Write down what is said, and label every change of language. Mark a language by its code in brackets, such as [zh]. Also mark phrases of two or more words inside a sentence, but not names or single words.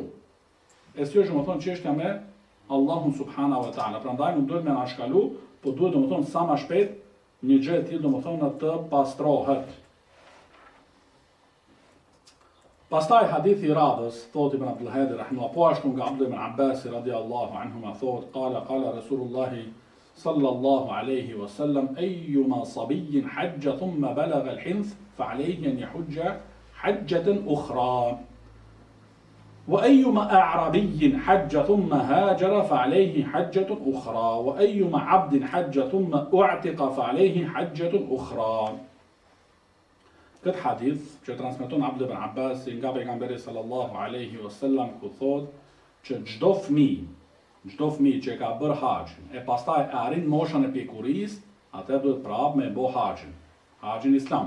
[sq] E si është do më thonë çështja me Allahun [ar] سبحانه وتعالى. [sq] Prandaj nuk duhet me na shkalu, po duhet do më thonë sa më shpejt një gjë e tillë do më thonë të pastrohet. Pastaj hadithi i radhës, thot Ibn Abdul Hadi rahimahullah, po ashtu nga Abdullah ibn Abbas [ar] رضي الله عنهما [sq] thot, [ar] قال رسول الله صلى الله عليه وسلم أيما صبي حج ثم بلغ الحنث فعليه أن يحج حجة أخرى. وأيما أعرابي حج ثم هاجر فعليه حجة أخرى. وأيما عبد حج ثم أعتق فعليه حجة أخرى. [sq] Këtë hadith që transmeton Abdullah ibn Abbas nga pejgamberi [ar] صلى الله عليه وسلم [sq] ku thot që çdo fëmijë që ka bërë haxhin e pastaj e arrin moshën e pjekurisë, atë duhet prap me bë haxhin islam.